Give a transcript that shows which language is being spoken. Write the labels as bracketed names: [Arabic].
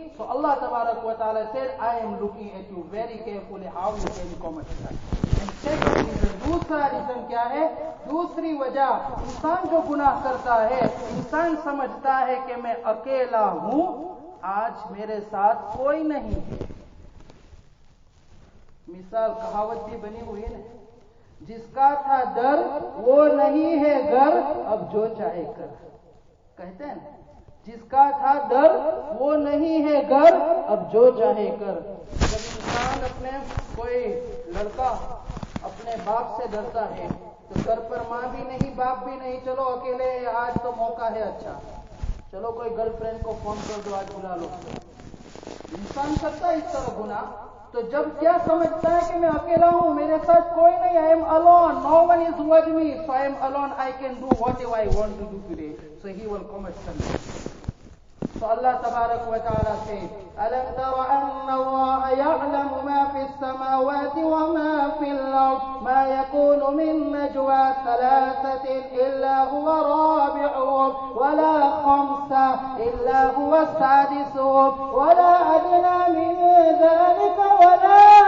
[English] So Allah Tabarak wa Ta'ala said, I am looking at you very carefully how you can commit sin. And second reason, [Urdu] دوسرا reason کیا ہے, دوسری وجہ, انسان جو گناہ کرتا ہے انسان سمجھتا ہے کہ میں اکیلا ہوں, آج میرے ساتھ کوئی نہیں ہے. مثال کہاوت بھی بنی ہوئی ہے نا, جس کا تھا ڈر وہ نہیں ہے گھر, اب جو چاہے کر. کہتے ہیں نا, جس کا تھا ڈر وہ نہیں ہے گھر, اب جو چاہے کر. جب انسان اپنے کوئی لڑکا اپنے باپ سے ڈرتا ہے تو گھر پر ماں بھی نہیں, باپ بھی نہیں, چلو اکیلے آج تو موقع ہے, اچھا چلو کوئی گرل فرینڈ کو فون کر دو, آج بلا لو. انسان کرتا ہے اس طرح گناہ. تو جب کیا سمجھتا ہے کہ میں اکیلا ہوں, میرے ساتھ کوئی نہیں, [English] I am alone, no one is with me, so I am alone, I can do whatever I want to do today. So he will commit sin. So [Urdu] تو اللہ تبارک و تعالیٰ سے [Arabic] أَلَمْ تَرَ أَنَّ اللَّهَ يَعْلَمُ مَا فِي السَّمَاوَاتِ وَمَا فِي الْأَرْضِ مَا يَكُونُ مِن نَّجْوَىٰ ثَلَاثَةٍ إِلَّا هُوَ رَابِعُهُمْ وَلَا خَمْسَةٍ إِلَّا هُوَ سَادِسُهُمْ وَلَا أَدْنَىٰ مِن ذَٰلِكَ وَلَا